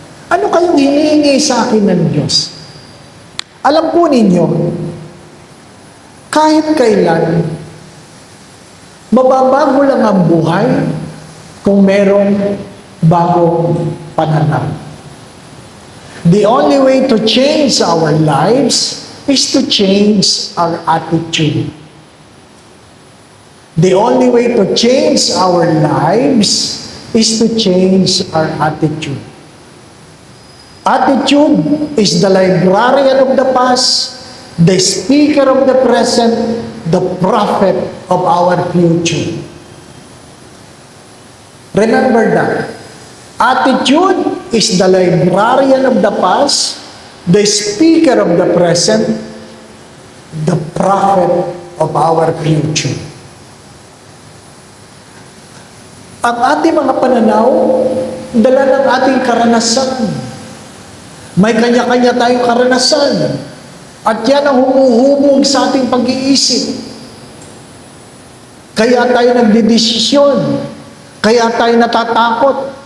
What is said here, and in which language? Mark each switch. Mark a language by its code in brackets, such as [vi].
[tl] Ano kayong hinihingi sa akin ng Diyos? Alam po ninyo, kahit kailan, mababago lang ang buhay kung merong bagong pananaw. [en] The only way to change our lives is to change our attitude. The only way to change our lives is to change our attitude. Attitude is the librarian of the past, the speaker of the present, the prophet of our future. Remember that. Attitude is the librarian of the past, the speaker of the present, the prophet of our future. [tl] Ang ating mga pananaw, dala ng ating karanasan. May kanya-kanya tayong karanasan. At yan ang humuhubog sa ating pag-iisip. Kaya tayo nagdedesisyon. Kaya tayo natatakot.